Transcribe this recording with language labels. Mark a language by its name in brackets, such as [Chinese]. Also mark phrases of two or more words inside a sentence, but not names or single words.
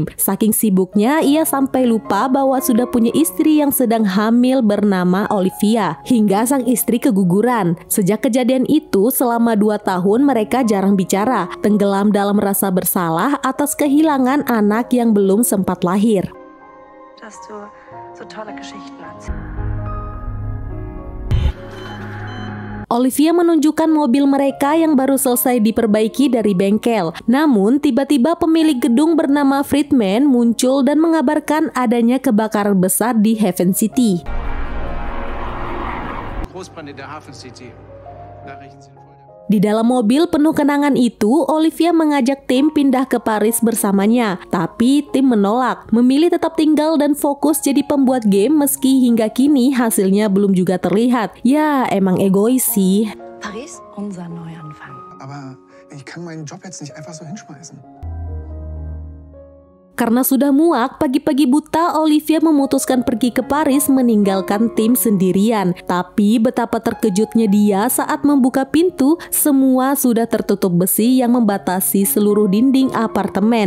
[Indonesian] Saking sibuknya ia sampai lupa bahwa sudah punya istri yang sedang hamil bernama Olivia. Hingga sang istri keguguran. Sejak kejadian itu selama 2 tahun mereka jarang bicara, tenggelam dalam rasa bersalah atas kehilangan anak yang belum sempat lahir. [German] Dass du so tolle Geschichten erzählst. [Indonesian] Olivia menunjukkan mobil mereka yang baru selesai diperbaiki dari bengkel. Namun, tiba-tiba pemilik gedung bernama Friedman muncul dan mengabarkan adanya kebakaran besar di Haven City. Di dalam mobil penuh kenangan itu, Olivia mengajak Tim pindah ke Paris bersamanya. Tapi Tim menolak, memilih tetap tinggal dan fokus jadi pembuat game meski hingga kini hasilnya belum juga terlihat. Ya, emang egois sih. [German] Paris, unser Neuanfang. Aber ich kann meinen Job jetzt nicht einfach so hinschmeißen. [Indonesian] Karena sudah muak, pagi-pagi buta Olivia memutuskan pergi ke Paris meninggalkan Tim sendirian. Tapi betapa terkejutnya dia saat membuka pintu, semua sudah tertutup besi yang membatasi seluruh dinding apartemen.